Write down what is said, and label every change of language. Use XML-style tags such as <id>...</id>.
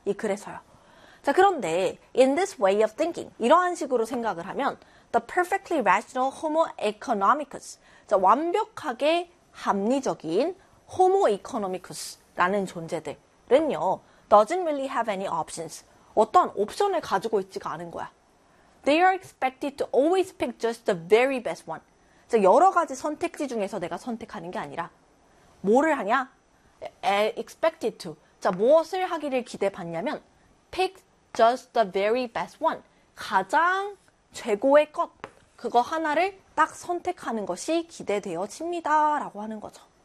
<ko>이 글에서요. 자, 그런데</ko> <en>in this way of thinking,</en> <ko>이러한 식으로 생각을 하면</ko> <en>the perfectly rational homo economicus,</en> <ko>자, 완벽하게 합리적인</ko> <en>homo economicus라는</en> <ko>존재들은요,</ko> <en>doesn't really have any options.</en> <ko>어떤 옵션을 가지고 있지가 않은 거야.</ko> <en>They are expected to always pick just the very best one.</en> <ko>자, 여러 가지 선택지 중에서 내가 선택하는 게 아니라 뭐를 하냐?</ko> <en>expected to.</en> <ko>자, 무엇을 하기를 기대받냐면</ko> <en>pick just the very best one.</en> <ko>가장 최고의 것. 그거 하나를 딱 선택하는 것이 기대되어집니다. 라고 하는 거죠.</ko>